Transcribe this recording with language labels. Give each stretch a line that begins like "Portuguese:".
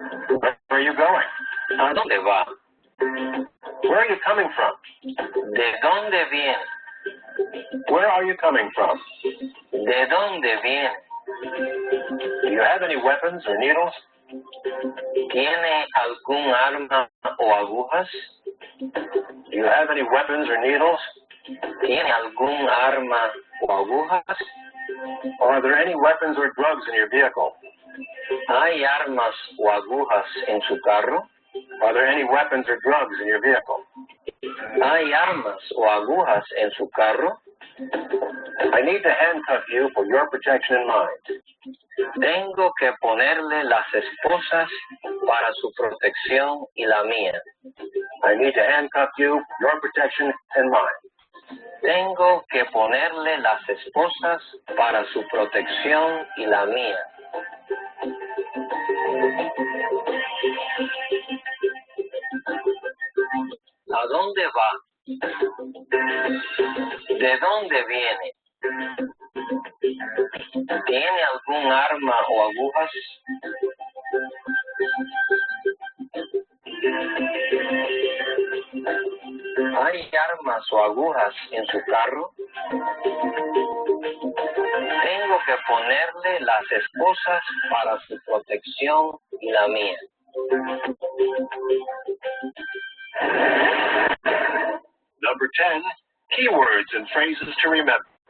English: Where are you going?
Spanish: ¿A dónde va?
English: Where are you coming from?
Spanish: ¿De dónde viene?
English: Where are you coming from?
Spanish: ¿De dónde viene?
English: Do you have any weapons or needles?
Spanish: ¿Tiene algún arma o agujas?
English: Do you have any weapons or needles?
Spanish: ¿Tiene algún arma o agujas?
English: Or are there any weapons or drugs in your vehicle?
Spanish: ¿Hay armas o agujas en su carro?
English: Are there any weapons or drugs in your vehicle?
Spanish: ¿Hay armas o agujas en su carro?
English: I need to handcuff you for your protection and mine.
Spanish: Tengo que ponerle las esposas para su protección y la mía.
English: I need to handcuff you for your protection and mine.
Spanish: Tengo que ponerle las esposas para su protección y la mía. ¿A dónde va? ¿De dónde viene? ¿Tiene algún arma o agujas? ¿Hay armas o agujas en su carro? Tengo que ponerle las esposas para su protección y la mía.
English: Number 10, keywords and phrases to remember.